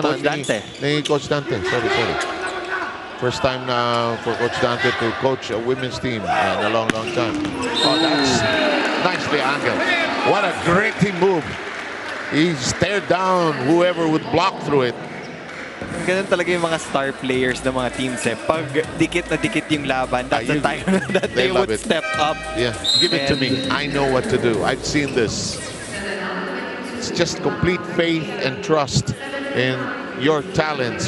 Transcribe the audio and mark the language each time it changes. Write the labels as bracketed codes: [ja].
[en] Coach Dante. [tl] Ni Coach Dante. Sorry. [en] First time na for Coach Dante to coach a women's team in a long time. Oh, that's nicely angled. What a gritty move. He stared down whoever would block through it. [tl] Ganun talaga yung mga star players ng mga teams eh. Pag dikit na dikit yung laban, [en] that's the time that they would step up. Yeah, give it to me. I know what to do. I've seen this. It's just complete faith and trust in your talents.